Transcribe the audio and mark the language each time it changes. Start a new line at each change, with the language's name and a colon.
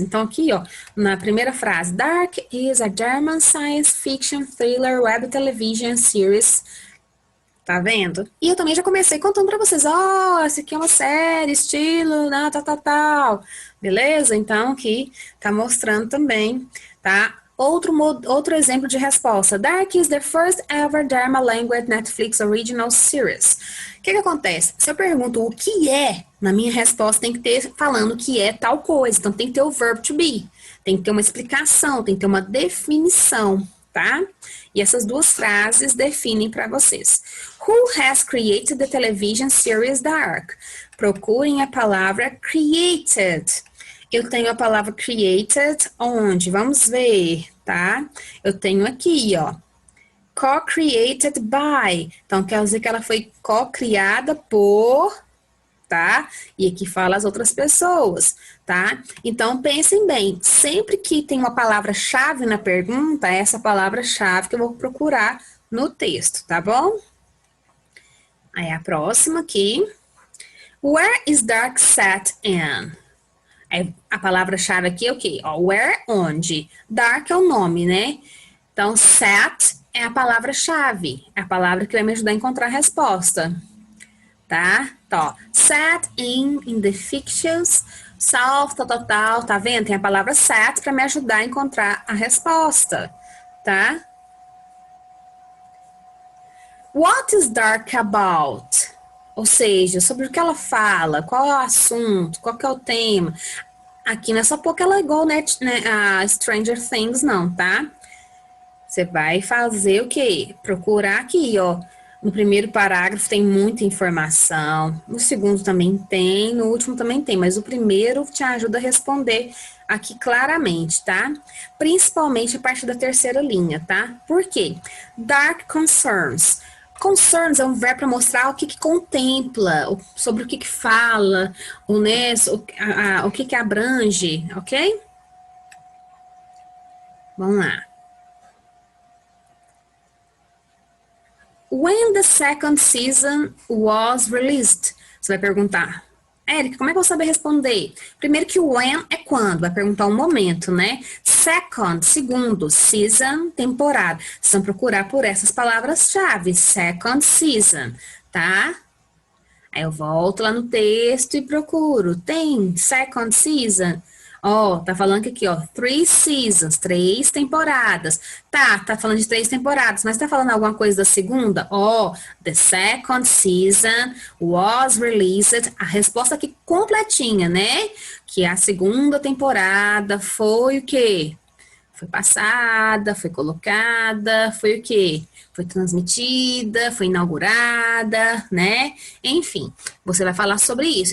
Portuguese: Então aqui, ó, na primeira frase,
English: Dark is a German science fiction thriller web television series.
Portuguese: Tá vendo? E eu também já comecei contando pra vocês, essa aqui é uma série, estilo, tal. Beleza? Então, aqui tá mostrando também, tá? Outro exemplo de resposta.
English: Dark is the first ever Dharma language Netflix original series.
Portuguese: O que acontece? Se eu pergunto o que é, na minha resposta tem que ter falando que é tal coisa. Então, tem que ter o verb to be. Tem que ter uma explicação, tem que ter uma definição, tá? E essas duas frases definem para vocês.
English: Who has created the television series Dark?
Portuguese: Procurem a palavra created. Eu tenho a palavra created onde? Vamos ver, tá? Eu tenho aqui, ó. Co-created by. Então, quer dizer que ela foi co-criada por, tá? E aqui fala as outras pessoas, tá? Então, pensem bem. Sempre que tem uma palavra-chave na pergunta, é essa palavra-chave que eu vou procurar no texto, tá bom? Aí, a próxima aqui.
English: Where is dark set in?
Portuguese: A palavra-chave aqui é o quê? Ó, where, onde. Dark é o nome, né? Então, set é a palavra-chave. É a palavra que vai me ajudar a encontrar a resposta. Tá? Então, ó,
English: set in the fictions, south, tal.
Portuguese: Tá vendo? Tem a palavra set para me ajudar a encontrar a resposta. Tá?
English: What is dark about?
Portuguese: Ou seja, sobre o que ela fala, qual é o assunto, qual que é o tema. Aqui não é só porque ela é igual, né, a Stranger Things, não, tá? Você vai fazer o quê? Procurar aqui, ó. No primeiro parágrafo tem muita informação, no segundo também tem, no último também tem, mas o primeiro te ajuda a responder aqui claramente, tá? Principalmente a partir da terceira linha, tá? Por quê?
English: Dark concerns.
Portuguese: Concerns é um verbo para mostrar o que contempla, sobre o que fala, o que abrange, ok? Vamos lá.
English: When the second season was released?
Portuguese: Você vai perguntar. Érica, como é que eu vou saber responder? Primeiro que o when é quando, vai perguntar um momento, né? Second, segundo, season, temporada. Vocês vão procurar por essas palavras-chave, second season, tá? Aí eu volto lá no texto e procuro. Tem second season? Ó, tá falando que aqui, ó, 3 seasons, 3 temporadas. Tá falando de 3 temporadas, mas tá falando alguma coisa da segunda?
English: Ó, the second season was released.
Portuguese: A resposta aqui completinha, né? Que a segunda temporada foi o quê? Foi passada, foi colocada, foi o quê? Foi transmitida, foi inaugurada, né? Enfim, você vai falar sobre isso.